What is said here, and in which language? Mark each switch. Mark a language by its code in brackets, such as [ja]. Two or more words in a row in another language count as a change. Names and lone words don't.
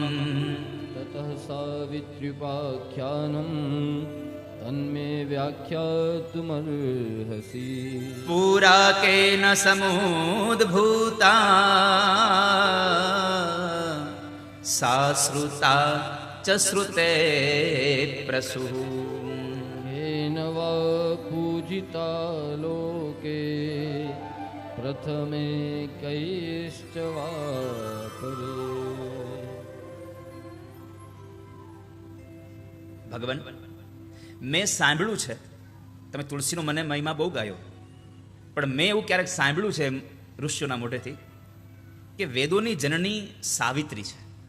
[sa] તતઃ સાવિત્ર્યુપાખ્યાનમ તન્મે વ્યાખ્યાતુમર્હસી પુરા કેન સમુદ્ભૂતા સા શ્રુતા ચ શ્રુતે પ્રસૂ येन वा पूजिता लोके प्रथमे कैश्च वा परे. [gu] ભગવાન, મેં સાંભળ્યું છે તમે તુલસીનો મને મહિમા બહુ ગાયો, પણ મેં એવું ક્યારેક સાંભળ્યું છે ઋષિઓના મોઢેથી કે વેદોની જનની સાવિત્રી છે.